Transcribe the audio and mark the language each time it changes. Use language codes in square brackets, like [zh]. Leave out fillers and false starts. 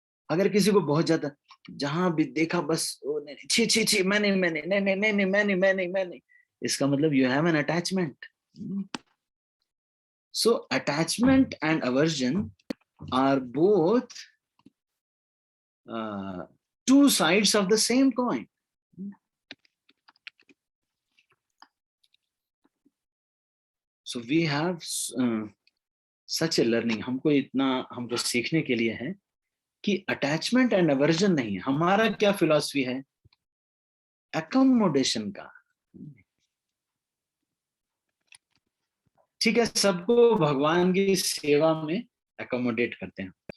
[hi] अगर किसी को बहुत ज्यादा, जहां भी देखा बस छी छी छी, मैंने मैंने नहीं नहीं नहीं नहीं मैंने मैंने मैंने, इसका मतलब [en] You have an attachment. So attachment and aversion are both two sides of the same coin. So we have such a learning. [hi] हमको सीखने के लिए है कि [en] attachment and aversion [hi] नहीं। हमारा क्या फिलॉसफी है? एकोमोडेशन का। ठीक है, सबको भगवान की सेवा में एकोमोडेट करते हैं।